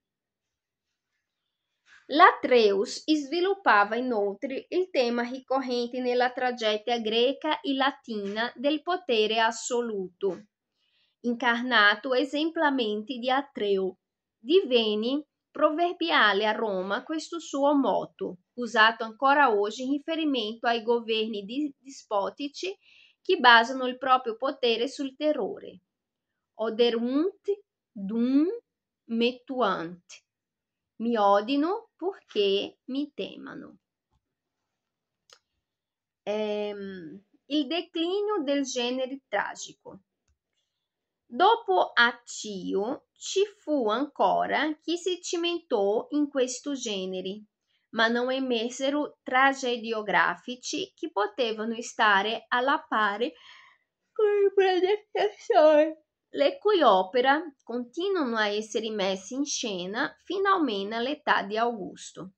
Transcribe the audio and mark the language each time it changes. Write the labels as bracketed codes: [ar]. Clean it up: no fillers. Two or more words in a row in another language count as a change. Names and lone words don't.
[it] L'Atreus sviluppava inoltre il tema ricorrente nella tragedia greca e latina del potere assoluto, incarnato esemplarmente di Atreo. Divenne proverbiale a Roma questo suo motto, usato ancora oggi in riferimento ai governi dispotici che basano il proprio potere sul terrore. [la] Oderunt dum metuant. [it] Mi odino purché mi temano. Il declino del genere tragico. Dopo Accio ci fu ancora chi si cimentò in questo genere, ma non emersero tragediografici che potevano stare alla pari con il predecessore, le cui opere continuano a essere messe in scena fino almeno all'età di Augusto.